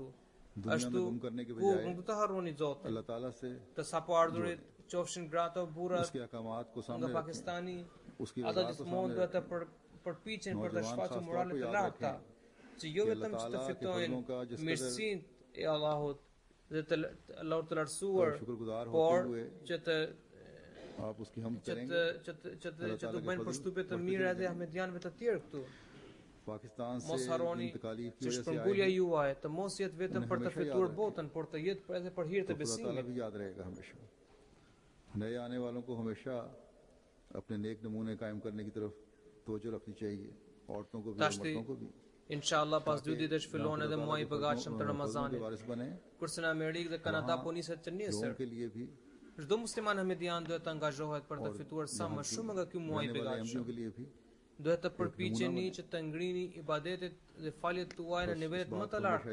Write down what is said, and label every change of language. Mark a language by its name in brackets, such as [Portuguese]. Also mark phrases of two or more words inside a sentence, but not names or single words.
[Albanian] Ashtu ku nuk do të harroni Zotin. Të sapo ardhurit, qofshin gratë o burrat nga Pakistani, ata gjithmonë duhet të përpiqen për të shfaqur morale të larta, që jo vetëm që të fitojnë mirësinë e Allahut dhe të Allahut të lartësuar, por që të bëjnë përshtypje të mira edhe ahmedianëve të tjerë këtu. Mos harroni që shpërngulja juaj të mos jetë vetëm për të fituar botën, por të jetë edhe për hir të besimit. [Urdu] نئے آنے والوں کو ہمیشہ اپنے نیک نمونے قائم کرنے کی طرف توجہ رکھنی چاہیے، عورتوں کو بھی مردوں کو بھی. [Albanian] Inshallah pas 2 ditësh fillon edhe muaji i përgatshëm të Ramazanit. Kurse në Amerikë dhe Kanada po niset të nesër. Çdo musliman ahmedian duhet të angazhohet për të fituar sa më shumë nga ky muaj i përgatshëm. Duhet të përpiqeni që të ngrini ibadetet dhe faljet tuaja në nivelet më të larta.